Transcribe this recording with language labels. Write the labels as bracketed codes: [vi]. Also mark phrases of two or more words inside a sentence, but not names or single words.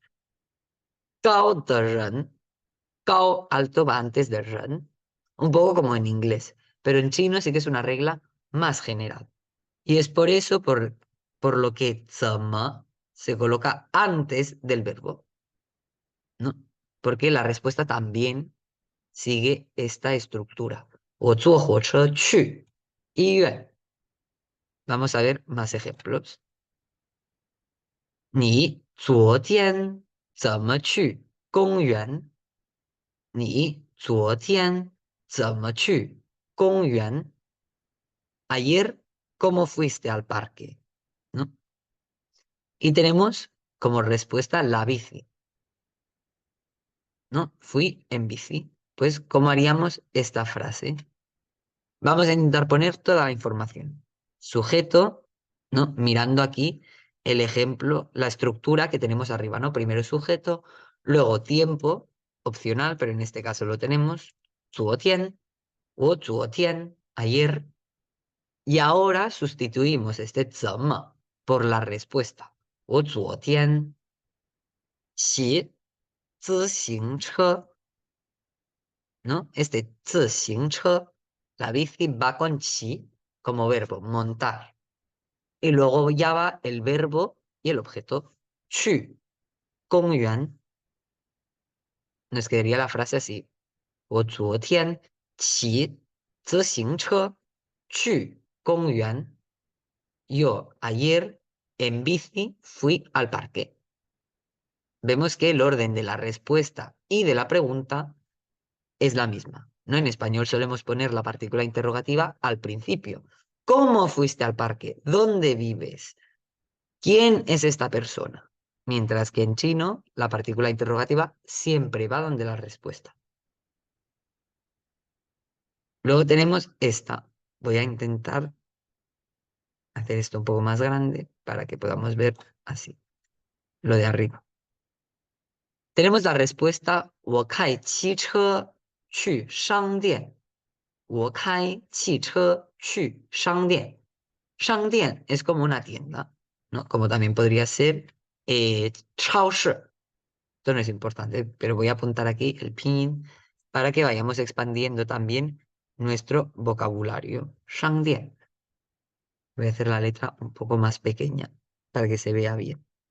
[zh] 高的人, [es] cao alto va antes del ren, un poco como en inglés, pero en chino sí que es una regla más general. Y es por eso por lo que 怎么 se coloca antes del verbo, ¿no? Porque la respuesta también sigue esta estructura. [zh] 我坐火车去医院. [es] Vamos a ver más ejemplos. [zh] 你昨天怎么去公园？你昨天怎么去公园 [es] ？Ayer, ¿cómo fuiste al parque? ¿No? Y tenemos como respuesta la bici, ¿no? Fui en bici. Pues, ¿cómo haríamos esta frase? Vamos a intentar poner toda la información. Sujeto, ¿no? Mirando aquí el ejemplo, la estructura que tenemos arriba, ¿no? Primero sujeto, luego tiempo, opcional, pero en este caso lo tenemos, [zh] 昨天 o 昨天, [es] ayer, y ahora sustituimos este 怎么 por la respuesta. [zh] 我昨天骑自行车, [es] ¿no? Este 自行车, la bici va con 骑 como verbo, montar. Y luego ya va el verbo y el objeto. [zh] 去公园. [es] Nos quedaría la frase así. [zh] 我昨天骑自行车去公园. [es] Yo ayer en bici fui al parque. Vemos que el orden de la respuesta y de la pregunta es la misma, ¿no? En español solemos poner la partícula interrogativa al principio. ¿Cómo fuiste al parque? ¿Dónde vives? ¿Quién es esta persona? Mientras que en chino la partícula interrogativa siempre va donde la respuesta. Luego tenemos esta. Voy a intentar hacer esto un poco más grande para que podamos ver así, lo de arriba. Tenemos la respuesta [zh] 我开汽车去商店. 我开汽车去商店. [es] Shangdian es como una tienda, ¿no? Como también podría ser 超市. Esto no es importante, pero voy a apuntar aquí el pin para que vayamos expandiendo también nuestro vocabulario. Shangdian. Voy a hacer la letra un poco más pequeña para que se vea bien.